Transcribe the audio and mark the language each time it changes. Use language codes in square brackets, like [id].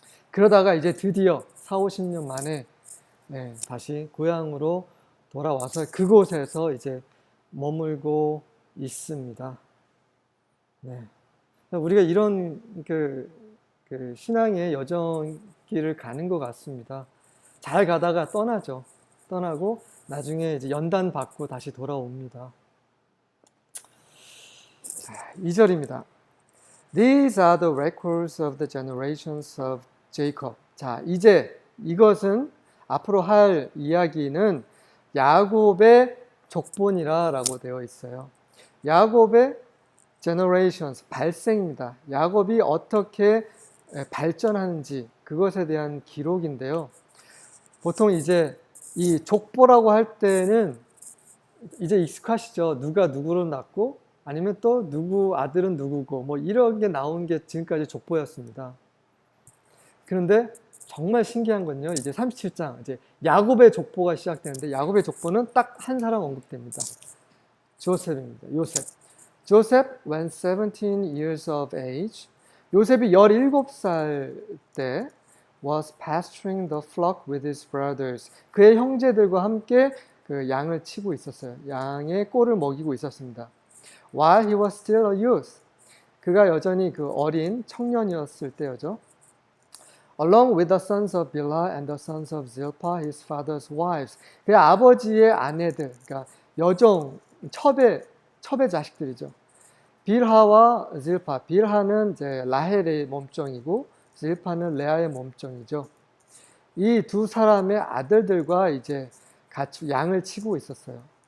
[ko] 그러다가 이제 드디어 4, 50년 만에 다시 고향으로 돌아와서 그곳에서 이제 머물고 있습니다. 네. 우리가 이런 그 신앙의 여정길을 가는 것 같습니다. 잘 가다가 떠나죠. 떠나고 나중에 이제 연단 받고 다시 돌아옵니다. 2절입니다. [en] These are the records of the generations of Jacob. [ko] 자, 이제 이것은 앞으로 할 이야기는 야곱의 족본이라고 되어 있어요. 야곱의 generations, 발생입니다. 야곱이 어떻게 발전하는지 그것에 대한 기록인데요. 보통 이제 이 족보라고 할 때는 이제 익숙하시죠. 누가 누구를 낳고 아니면 또 누구 아들은 누구고 뭐 이런 게 나온 게 지금까지 족보였습니다. 그런데 정말 신기한 건요. 이제 37장 이제 야곱의 족보가 시작되는데 야곱의 족보는 딱 한 사람 언급됩니다. 조셉입니다. 요셉. [en] Joseph, when 17 years of age, [ko] 요셉이 17살 때 [en] was pasturing the flock with his brothers. [ko] 그의 형제들과 함께 그 양을 치고 있었어요. 양의 꼴을 먹이고 있었습니다. [en] While he was still a youth. [ko] 그가 여전히 그 어린 청년이었을 때였죠. [en] Along with the sons of Bilhah and the sons of Zilpah, his father's wives. [ko] 그의 아버지의 아내들, 그러니까 여종, 첩의 자식들이죠. 빌하와 질파. 빌하는 이제 라헬의 몸종이고 질파는 레아의 몸종이죠. 이 두 사람의 아들들과 이제 같이 양을 치고 있었어요.